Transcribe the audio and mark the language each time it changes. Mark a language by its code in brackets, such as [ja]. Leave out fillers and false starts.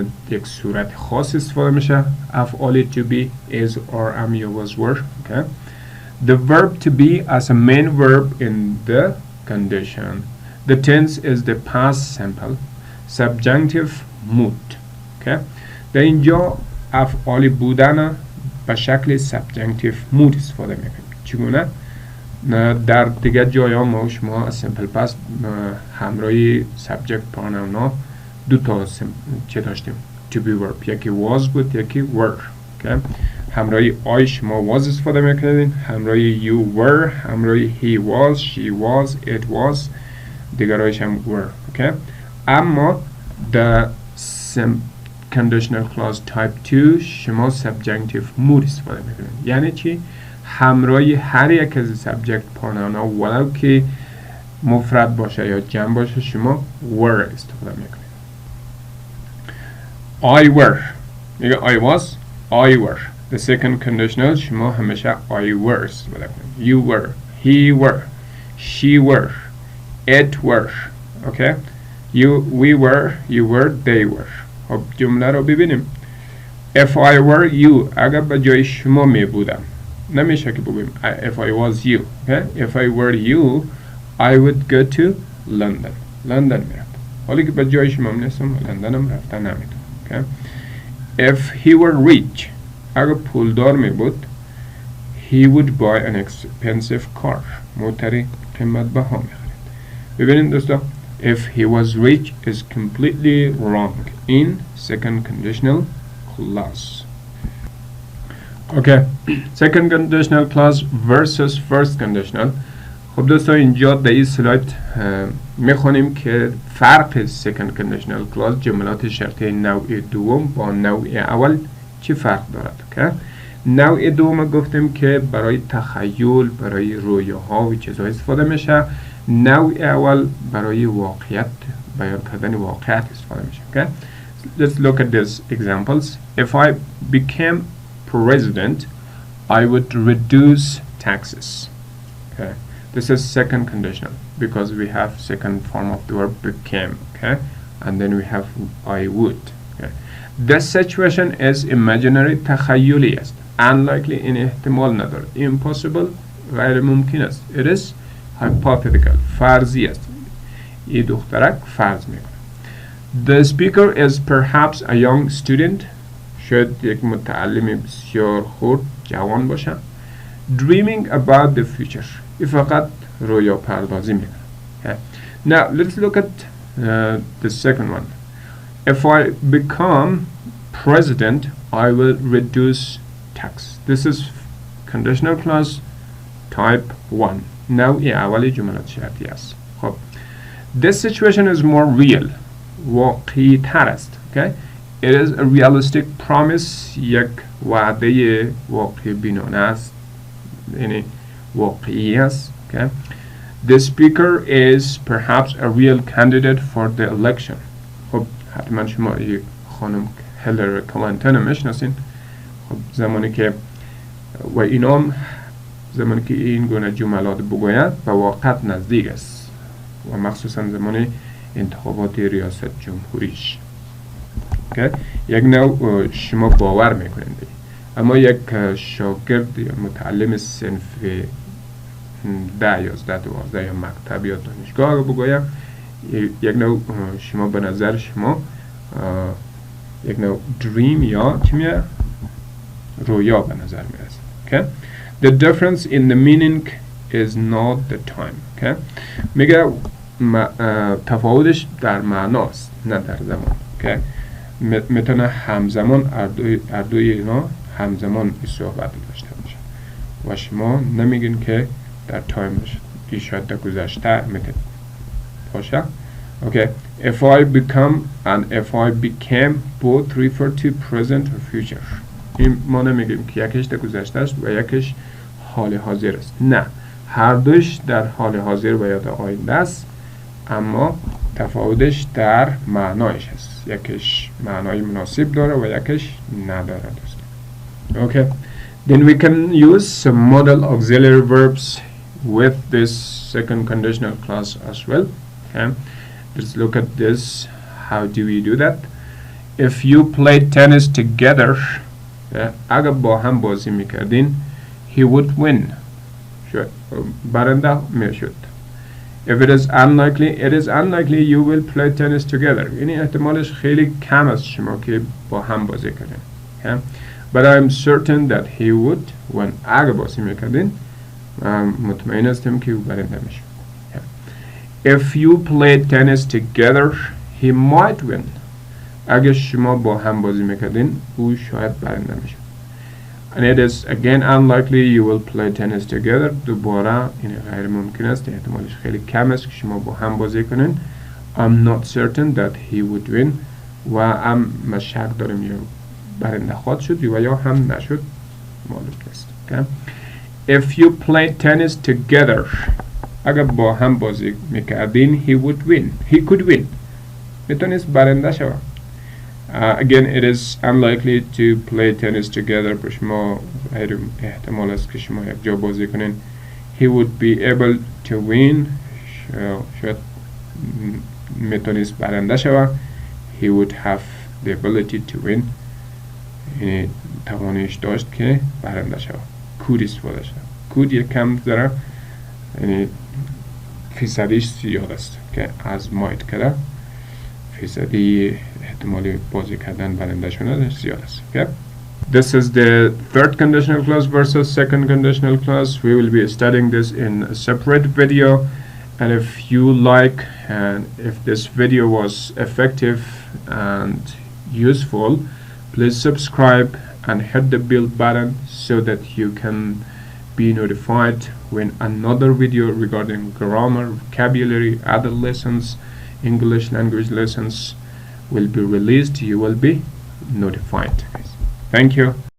[fa] یک صورت خاص استفاده میشه. [en] افعال to be is or am you was were. Okay. The verb to be as a main verb in the condition. The tense is the past simple. Subjunctive mood. Okay. [fa] در اینجا افعال بودن به شکل subjunctive mood استفاده میکنیم. چگونه؟ در دیگر جایا ما شما از simple past همراه subject pronoun ها دو تا چه داشتیم؟ to be verb. یکی was بود، یکی were. [en] okay? [fa] همراه I شما was استفاده میکنید، همراه you were، همراه he was، she was، it was، دیگرایش هم were. okay? اما the conditional clause type 2 شما subjunctive mood استفاده میکنید. یعنی چی؟ همراه هر یک از subject pronoun ها ولو که مفرد باشه یا جمع باشه شما were استفاده میکنید. [en] I were [fa] میگه [en] I was I were. The second conditional [fa] شما همیشه [en] I were [fa] استفاده کنید. [en] You were, he were, she were, it were. okay? We were, you were, they were. [fa] خب جمله رو ببینیم. [en] If I were you [fa] اگر به جای شما می بودم نمیشه که بگویم [en] if I was you. okay? If I were you I would go to London. [fa] لندن میرم. حالی که به جای شما نیستم لندنم رفتن نمیتونم. [en] okay? If he were rich [fa] اگر پولدار می بود [en] he would buy an expensive car. [fa] موتری قیمت بها میخرید. ببینید دوستا [en] if he was rich is completely wrong in second conditional clause. okay, second conditional clause versus first conditional. [fa] خب دوستان اینجا در این سلاید میخونیم که فرق second conditional clause جملات شرطی نوع دوم با نوع اول چی فرق دارد. [en] okay? [fa] نوع دوم گفتیم که برای تخیل، برای رویاها و چیزها استفاده میشه. نوع اول برای واقعیت، بیان کردن واقعیت استفاده میشه. [en] okay? Let's look at these examples. If I became president, I would reduce taxes. Okay, this is second conditional because we have second form of the verb became. Okay, and then we have I would. Okay, this situation is imaginary. [fa] تخیلی است. Unlikely این احتمال ندارد. Impossible غیر ممکن است. [en] It is hypothetical. [fa] فرضی است. این دخترک فرض میکنه. [en] The speaker is perhaps a young student. [fa] شاید یک متعلم بسیار خرد جوان باشه. [en] Dreaming about the future. [fa] این فقط رویا پردازی میکنه. [en] Now let's look at the second one. If I become president, I will reduce tax. This is conditional clause type 1. [fa] نوع اولی جملات شرطی است. [en] خب this situation is more real. [fa] واقعی تر است. Okay? [en] It is a realistic promise. [fa] یک وعده واقعی بینانه است. یعنی واقعی است. Okay? [en] The speaker is perhaps a real candidate for the election. [fa] خب حتما شما یک خانم هیلاری کلینتون میشناسین. خب زمانی که و اینام زمانی که این گونه جملات بگوید و واقعیت نزدیک است و مخصوصا زمان انتخابات ریاست جمهوریش. یک نوع شما باور میکنید، اما یک شاگرد یا متعلم صنف 10 11 12 یا مکتب یا دانشگاه رو بگویم، یک نوع شما به نظر شما یک نوع دریم یا چیه رویا به نظر میرسه. [en] okay? The difference in the meaning is not the time. okay? [fa] میگه تفاوتش در معناست نه در زمان. [en] okay? [fa] میتونه همزمان اردوی اینا همزمان این صحبت داشته باشه و شما نمیگین که در تایم باشه، این شاید در گذشته میتونه باشه. [en] okay. If I become and if I became both refer to present or future. [fa] این ما نمیگیم که یکیش در گذشته است و یکیش حال حاضر است. نه، هر دوش در حال حاضر و یا در آینده است، اما تفاوتش در معنایش است. یکیش معنای مناسب داره و یکیش نداره دوست. [en] Okay. Then we can use some modal auxiliary verbs with this second conditional clause as well. Okay. Let's look at this. How do we do that? If you play tennis together, [fa] اگر با هم بازی میکردین, [en] he would win. [fa] برنده میشد. [en] If it is unlikely you will play tennis together. [fa] یعنی احتمالش خیلی کم است شما که با هم بازی کنین. [en] Okay? But I'm certain that he would win. [fa] اگر بازی میکردین مطمئن هستم که او برنده میشه. [en] If you play tennis together, he might win. [fa] اگر شما با هم بازی میکردین او شاید برنده میشه. [en] And it is again unlikely you will play tennis together. [fa] دوباره این غیر ممکن است، احتمالش خیلی کم است که شما با هم بازی کنین. [en] I'm not certain that he would win. [fa] و من شک دارم یا برنده خواهد شد و یا هم نشد، معلوم است. [en] Okay? If you play tennis together, [fa] اگر با هم بازی میکردین [en] he would win. He could win. [fa] میتونست برنده شود. [en] Again, it is unlikely to play tennis together. [fa] پر شما احتمال است که شما یک جا بازی کنین. [en] He would be able to win. [fa] شاید میتونست برنده شود. [en] He would have the ability to win. [fa] یعنی توانش داشت که برنده شود. could استفاده شود. could یک کم ذره یعنی فیصدیش زیاد است که از might کرده فیصدی احتمالی بازی کردن برنده شدن زیاد است. [en] Okay? This is the third conditional clause versus second conditional clause. We will be studying this in a separate video, and if you like and if this video was effective and useful, please subscribe and hit the bell button so that you can be notified when another video regarding grammar, vocabulary, other lessons, English language lessons will be released. You will be notified. Thank you.